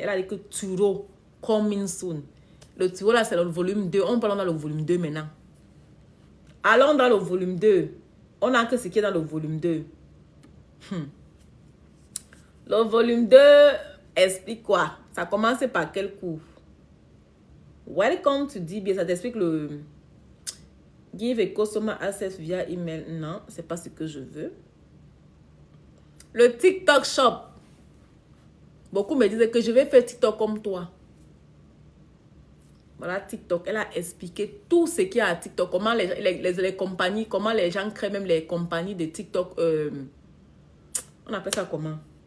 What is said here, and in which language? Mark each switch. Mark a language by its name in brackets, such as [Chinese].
[French] Elle a dit que Turo, [English] coming soon. [French] Le Turo, là, c'est le volume 2. On parle dans le volume 2 maintenant. Allons dans le volume 2. On a que ce qui est dans le volume 2. Le volume 2 explique quoi? Ça commence par quel cours? [English] Welcome to DBA. [French] Ça t'explique le... [English] Give a customer access via email. [French] Non, c'est pas ce que je veux. Le TikTok Shop. Beaucoup me disaient que je vais faire TikTok comme toi. Voilà, TikTok. Elle a expliqué tout ce qu'il y a à TikTok. Comment les compagnies, comment les gens créent même les compagnies de TikTok. On appelle ça comment?